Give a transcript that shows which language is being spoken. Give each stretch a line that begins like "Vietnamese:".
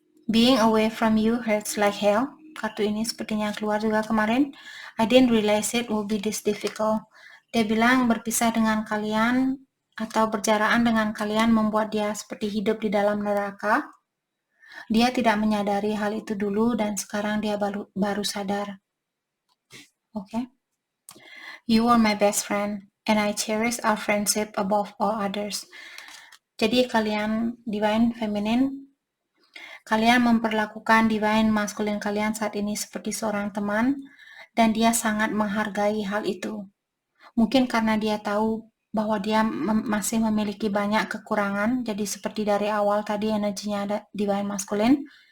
English: Being away from you hurts like hell.
Indonesian: Kartu ini sepertinya keluar juga kemarin.
English: I didn't realize it would be this difficult.
Indonesian: Dia bilang berpisah dengan kalian atau berjarakan dengan kalian membuat dia seperti hidup di dalam neraka. Dia tidak menyadari hal itu dulu dan sekarang dia baru sadar. Oke.
English: You are my best friend and I cherish our friendship above all others.
Indonesian: Jadi kalian divine feminine, kalian memperlakukan divine masculine kalian saat ini seperti seorang teman dan dia sangat menghargai hal itu. Mungkin karena dia tahu bahwa dia masih memiliki banyak kekurangan, jadi seperti dari awal tadi energinya ada divine masculine.